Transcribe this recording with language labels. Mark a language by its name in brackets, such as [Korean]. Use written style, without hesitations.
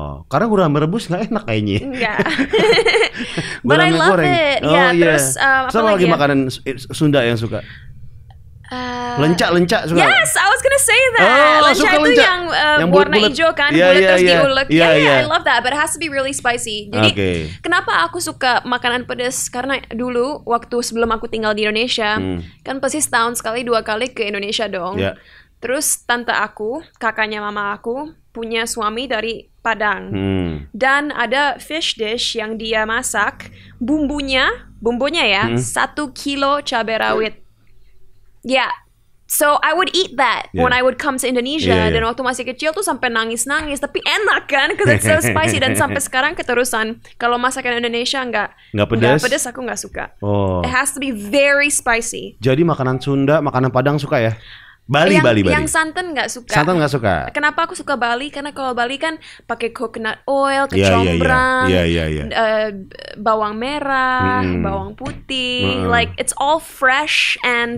[Indonesian] Karena gurame rebus nggak enak kayaknya. Enggak. [English] But I love it. [Indonesian] Terus apa lagi makanan Sunda yang suka? Lencak suka. [English] Yes, I was gonna say that. [Indonesian] Lencak itu yang warna hijau kan, bulat terus diulek. [English] I love that, but it has to be really spicy. [Indonesian] Jadi kenapa aku suka makanan pedas? Karena dulu waktu sebelum aku tinggal di Indonesia, kan pasti setahun sekali 2 kali ke Indonesia dong. Terus tante aku, kakaknya mama aku, punya suami dari Padang. Dan ada fish dish yang dia masak, bumbunya ya 1 kilo cabai rawit. [English] Yeah, so I would eat that when I would come to Indonesia. [Indonesian] Dan waktu masih kecil tuh sampai nangis, tapi enak kan, [English] because it's so spicy. [Indonesian] Dan sampai sekarang keterusan. Kalau masakan Indonesia nggak pedas, aku nggak suka. [English] It has to be very spicy. [Indonesian] Jadi makanan Sunda, makanan Padang suka ya? Bali. Yang santan nggak suka. Santan nggak suka. Kenapa aku suka Bali? Karena kalau Bali kan pakai coconut oil, kecombrang, bawang merah, bawang putih, [English] like it's all fresh and.